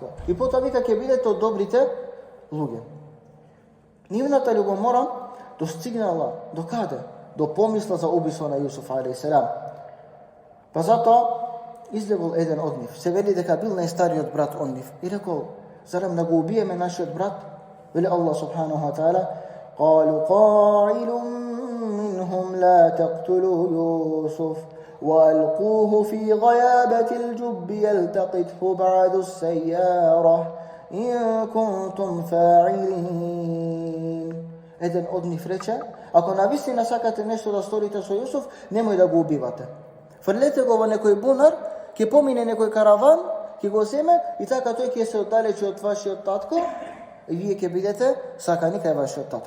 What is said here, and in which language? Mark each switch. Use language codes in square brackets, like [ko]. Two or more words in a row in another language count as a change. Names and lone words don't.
[mk] И потоа вика ќе бидете од добрите луѓе. Нивната љубомора достигнала до каде? До помисла за убиство на Јусуф алейхиселам. Па затоа излегол еден од нив. Се вели дека бил најстариот брат од нив. И рекол: "Зарем да го убиеме нашиот брат?" Вели [ar] الله سبحانه وتعالى: "قال قائل منهم لا تقتلوا يوسف وألقوه في غيابت الجب يلتقطه بعض السيارة إن كنتم فاعلين." [mk] Еден од нив рече: "Ако навистина сакате нешто да сторите со Јусуф, немој да го убивате. Фрлете го во некој бунар, ќе помине некој караван, ќе го земе и така тој ќе се оддалечи од вашиот татко и вие ќе бидете сакани кај вашиот татко."